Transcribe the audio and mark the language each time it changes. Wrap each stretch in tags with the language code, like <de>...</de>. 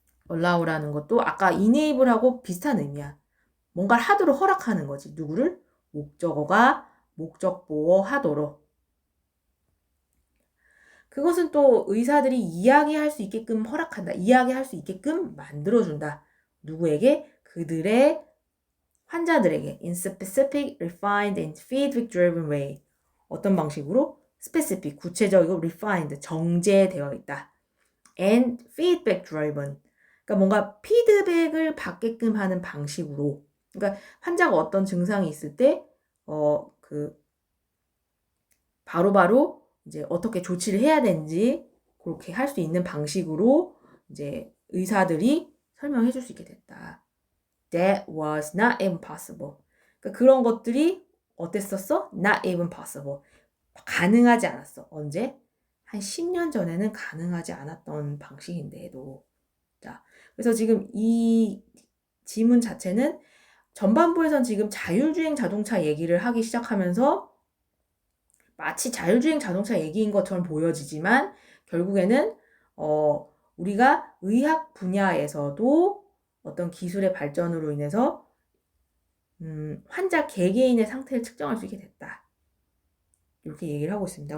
<ko>allow라는 것도 아까 enable하고 비슷한 의미야. 뭔가를 하도록 허락하는 거지. 누구를? 목적어가 목적보어 하도록. 그것은 또 의사들이 이야기할 수 있게끔 허락한다. 이야기할 수 있게끔 만들어준다. 누구에게? 그들의 환자들에게</ko> <en>in specific, refined, and feedback-driven way.</en> <ko>어떤 방식으로? specific, 구체적이고 refined, 정제되어 있다.</ko> <en>and feedback-driven.</en> <ko>그러니까 뭔가 피드백을 받게끔 하는 방식으로. 그러니까 환자가 어떤 증상이 있을 때, 바로바로 이제 어떻게 조치를 해야 되는지 그렇게 할 수 있는 방식으로 이제 의사들이 설명해 줄 수 있게 됐다.</ko> <en>That was not even possible.</en> <ko>그러니까 그런 것들이 어땠었어?</ko> <en>Not even possible.</en> <ko>가능하지 않았어. 언제? 한 10년 전에는 가능하지 않았던 방식인데도. 자, 그래서 지금 이 지문 자체는 전반부에선 지금 자율주행 자동차 얘기를 하기 시작하면서 마치 자율주행 자동차 얘기인 것처럼 보여지지만 결국에는 우리가 의학 분야에서도 어떤 기술의 발전으로 인해서 환자 개개인의 상태를 측정할 수 있게 됐다. 이렇게 얘기를 하고 있습니다.</ko>